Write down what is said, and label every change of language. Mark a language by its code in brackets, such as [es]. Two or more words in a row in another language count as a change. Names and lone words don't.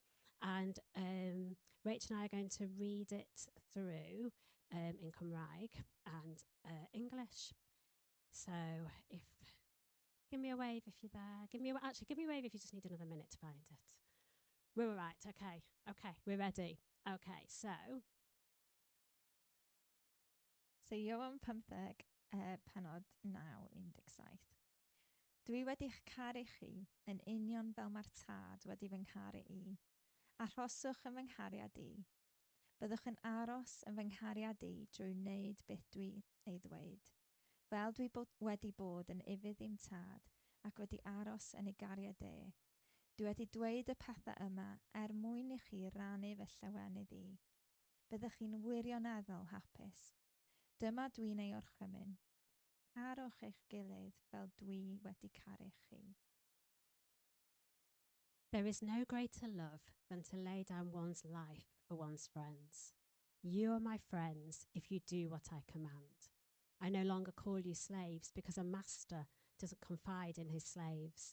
[en] And Rach and I are going to read it through in Cymraeg and English. So give me a wave if you're there. Give me a wave if you just need another minute to find it. We're all right. Okay, we're ready. Okay, so [cy] Ioan 15, penod 9-17. Dwi wedi'ch caru chi yn union fel mae'r tad wedi fy ngharu i. Arhoswch yn fy nghariad i. Byddwch yn aros yn fy nghariad i drwy wneud beth dwi ei ddweud. Fel dwi wedi bod yn ifydd i'm tad ac wedi aros yn ei gariad e. Dwi wedi dweud y pethau yma mwyn i chi rannu fy llawenydd i. Byddwch chi'n wirioneddol hapus. Dyma dwi'n ei orchymyn. Carwch eich gilydd fel dwi wedi caru chi. [en] There is no greater love than to lay down one's life for one's friends. You are my friends if you do what I command. I no longer call you slaves because a master doesn't confide in his slaves.